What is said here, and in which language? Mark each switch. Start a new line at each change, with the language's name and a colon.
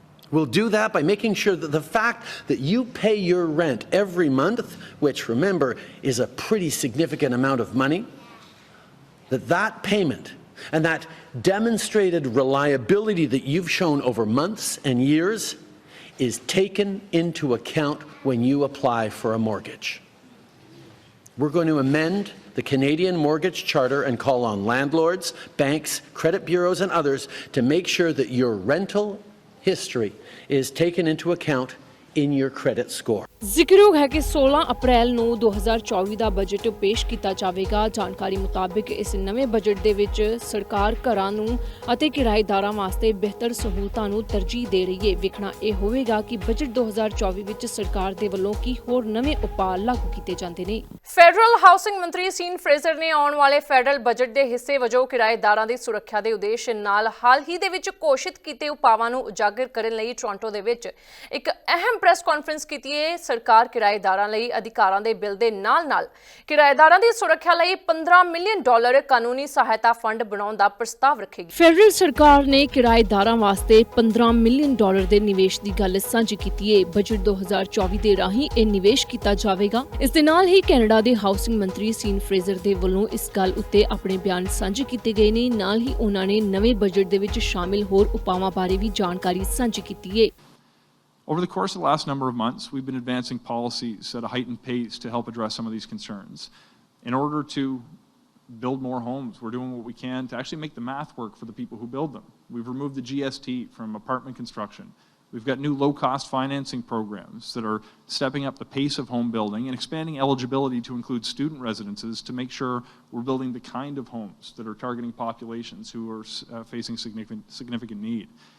English: We'll do that by making sure that the fact that you pay your rent every month, which remember is a pretty significant amount of money, that payment and that demonstrated reliability that you've shown over months and years is taken into account when you apply for a mortgage. We're going to amend the Canadian Mortgage Charter and call on landlords, banks, credit bureaus and others to make sure that your rental history is taken into account in your credit score.
Punjabi: ਜ਼ਿਕਰਯੋਗ ਹੈ ਕਿ 16 ਅਪ੍ਰੈਲ ਨੂੰ 2024 ਦਾ budget ਪੇਸ਼ ਕੀਤਾ ਜਾਵੇਗਾ। ਜਾਣਕਾਰੀ ਮੁਤਾਬਿਕ ਇਸ ਨਵੇਂ ਬਜਟ ਦੇ ਵਿੱਚ ਸਰਕਾਰ ਘਰਾਂ ਨੂੰ ਅਤੇ ਕਿਰਾਏਦਾਰਾਂ ਵਾਸਤੇ ਬਿਹਤਰ ਸਹੂਲਤਾਂ ਨੂੰ ਤਰਜੀਹ ਦੇ ਰਹੀ ਹੈ। ਵੇਖਣਾ ਇਹ ਹੋਵੇਗਾ ਕਿ ਬਜਟ 2024 ਵਿੱਚ ਸਰਕਾਰ ਦੇ ਵੱਲੋਂ ਕੀ ਹੋਰ ਨਵੇਂ ਉਪਾਅ ਲਾਗੂ ਕੀਤੇ ਜਾਂਦੇ ਨੇ। ਫੈਡਰਲ ਹਾਊਸਿੰਗ ਮੰਤਰੀ ਸੀਨ ਫਰੇਜ਼ਰ ਨੇ ਆਉਣ ਵਾਲੇ ਫੈਡਰਲ ਬਜਟ ਦੇ ਹਿੱਸੇ ਵਜੋਂ ਕਿਰਾਏਦਾਰਾਂ ਦੀ ਸੁਰੱਖਿਆ ਦੇ ਉਦੇਸ਼ ਨਾਲ ਹਾਲ ਹੀ ਦੇ ਵਿੱਚ ਘੋਸ਼ਿਤ ਕੀਤੇ ਉਪਾਵਾਂ ਨੂੰ ਉਜਾਗਰ ਕਰਨ ਲਈ ਟੋਰਾਂਟੋ ਦੇ ਵਿੱਚ ਇੱਕ ਅਹਿਮ ਪ੍ਰੈਸ ਕਾਨਫਰੰਸ ਕੀਤੀ ਹੈ। ਸਰਕਾਰ ਕਿਰਾਏਦਾਰਾਂ ਲਈ ਅਧਿਕਾਰਾਂ ਦੇ ਬਿੱਲ ਦੇ ਨਾਲ-ਨਾਲ ਕਿਰਾਏਦਾਰਾਂ ਦੀ ਸੁਰੱਖਿਆ ਲਈ $15 ਮਿਲੀਅਨ ਕਾਨੂੰਨੀ ਸਹਾਇਤਾ ਫੰਡ ਬਣਾਉਣ ਦਾ ਪ੍ਰਸਤਾਵ ਰੱਖੇਗੀ। ਫੈਡਰਲ ਸਰਕਾਰ ਨੇ ਕਿਰਾਏਦਾਰਾਂ ਵਾਸਤੇ $15 ਮਿਲੀਅਨ ਦੇ ਨਿਵੇਸ਼ ਦੀ ਗੱਲ ਸਾਂਝੀ ਕੀਤੀ ਹੈ। ਬਜਟ 2024 ਦੇ ਰਾਹੀਂ ਇਹ ਨਿਵੇਸ਼ ਕੀਤਾ ਜਾਵੇਗਾ। ਇਸ ਦੇ ਨਾਲ ਹੀ ਕੈਨੇਡਾ ਦੇ ਹਾਊਸਿੰਗ ਮੰਤਰੀ ਸੀਨ ਫਰੇਜ਼ਰ ਦੇ ਵੱਲੋਂ ਇਸ ਗੱਲ ਉੱਤੇ ਆਪਣੇ ਬਿਆਨ ਸਾਂਝੇ ਕੀਤੇ ਗਏ ਨੇ। ਨਾਲ ਹੀ ਉਹਨਾਂ ਨੇ ਨਵੇਂ ਬਜਟ ਦੇ ਵਿੱਚ ਸ਼ਾਮਿਲ ਹੋਰ ਉਪਾਵਾਂ ਬਾਰੇ ਵੀ ਜਾਣਕਾਰੀ ਸਾਂਝੀ ਕੀਤੀ ਹੈ।
English: Over the course of the last number of months, we've been advancing policies at a heightened pace to help address some of these concerns. In order to build more homes, we're doing what we can to actually make the math work for the people who build them. We've removed the GST from apartment construction. We've got new low-cost financing programs that are stepping up the pace of home building and expanding eligibility to include student residences to make sure we're building the kind of homes that are targeting populations who are facing significant need.